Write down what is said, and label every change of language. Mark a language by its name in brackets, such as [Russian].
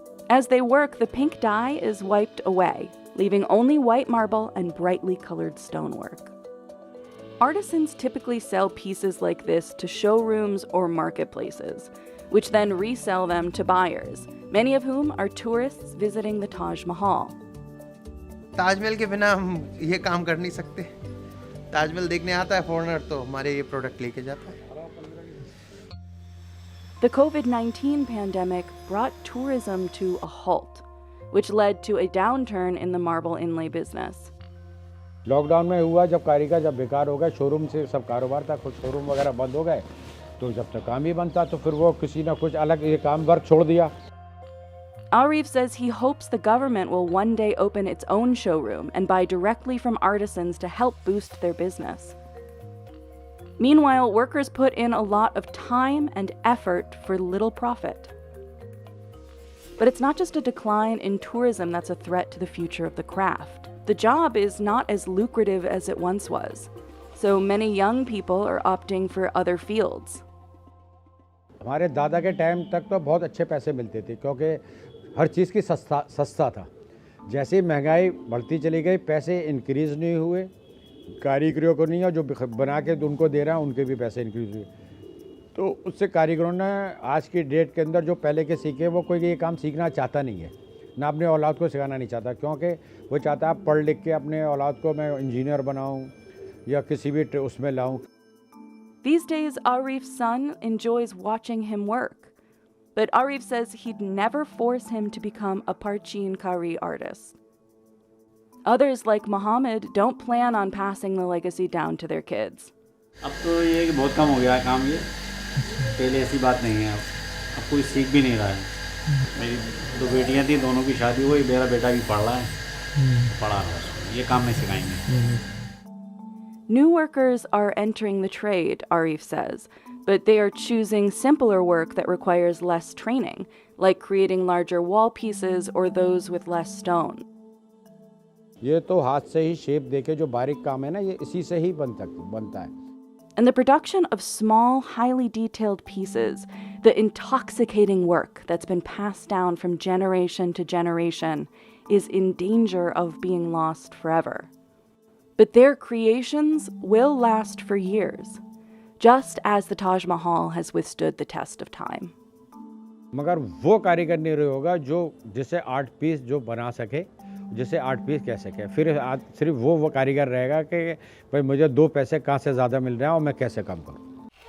[English] As they work, the pink dye is wiped away, leaving only white marble and brightly colored stonework. Artisans typically sell pieces like this to showrooms or marketplaces, which then resell them to buyers, many of whom are tourists visiting the Taj Mahal. [Hindi] Taj Mahal के बिना हम ये काम कर नहीं सकते। ताजमहल देखने आता है फॉरेनर तो हमारे ये प्रोडक्ट लेके जाता है। [English] The COVID-19 pandemic brought tourism to a halt, which led to a downturn in the marble inlay business. [Hindi] Lockdown में हुआ जब कारीगर जब बेकार हो गए, शोरूम से सब कारोबार था, कुछ शोरूम वगैरह बंद हो गए, तो जब तक काम ही बनता तो फिर वो किसी ना कुछ अलग ये काम वर्क छोड़ दिया. [English] Arif says he hopes the government will one day open its own showroom and buy directly from artisans to help boost their business. Meanwhile, workers put in a lot of time and effort for little profit. But it's not just a decline in tourism that's a threat to the future of the craft. The job is not as lucrative as it once was, so many young people are opting for other fields. [Hindi] हमारे दादा के time तक तो बहुत अच्छे पैसे मिलते थे क्योंकि हर चीज़ की सस्ता था। जैसे ही महंगाई बढ़ती चली गई, पैसे इंक्रीज़ नहीं हुए, कारीगरों को नहीं, और जो बना के उनको दे रहा है उनके भी पैसे इंक्रीज़ हुए। तो उससे कारीगरों ने आज की डेट के अंदर जो पहले के सीखे, वो कोई ये काम सीखना चाहता नहीं है, ना अपने औलाद को सिखाना नहीं चाहता, क्योंकि वो चाहता है पढ़ लिख के अपने औलाद को मैं इंजीनियर बनाऊँ या किसी भी उसमें लाऊँ। [English] These days, Arif's son enjoys watching him work. But Arif says he'd never force him to become a Parchin Kari artist. Others, like Mohammed, don't plan on passing the legacy down to their kids. [Hindi] अब तो ये कि बहुत कम हो गया है काम ये, पहले ऐसी बात नहीं है, अब कोई सीख भी नहीं रहा है। मेरी दो बेटियां थी, दोनों की शादी हुई, मेरा बेटा भी पढ़ रहा है, पढ़ा रहा है, ये काम नहीं सिखाएंगे। [English] New workers are entering the trade, Arif says, but they are choosing simpler work that requires less training, like creating larger wall pieces or those with less stone. [Hindi] ये तो हाथ से ही शेप देके जो बारीक काम है ना, ये इसी से ही बनता है. [English] And the production of small, highly detailed pieces, the intoxicating work that's been passed down from generation to generation, is in danger of being lost forever. But their creations will last for years, just as the Taj Mahal has withstood the test of time. [Hindi] मगर वो कारीगर नहीं रहा होगा जो जिसे art piece जो बना सके, जिसे आर्ट पीस कह सके। फिर सिर्फ वो कारीगर रहेगा कि भाई मुझे 2 पैसे कहाँ से ज़्यादा मिल रहे हैं और मैं कैसे कम करूँ।